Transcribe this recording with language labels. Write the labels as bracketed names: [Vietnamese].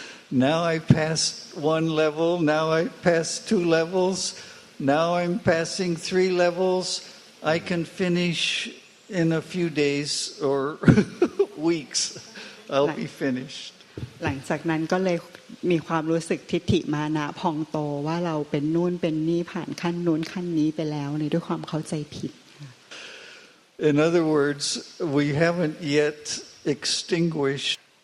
[English] Now I passed one level. Now I passed 2 levels. Now I'm passing 3 levels.I can finish in a few days or weeks. I'll be finished. [Thai] หลังจากนั้นก็เลยมีความรู้สึกทิฏฐิมานะพองโตว่าเราเป็นนู่นเป็นนี่ผ่านขั้นนู้นขั้นนี้ไปแล้วในด้วยความเข้าใจผิด [English] In other words, we haven't yet extinguished.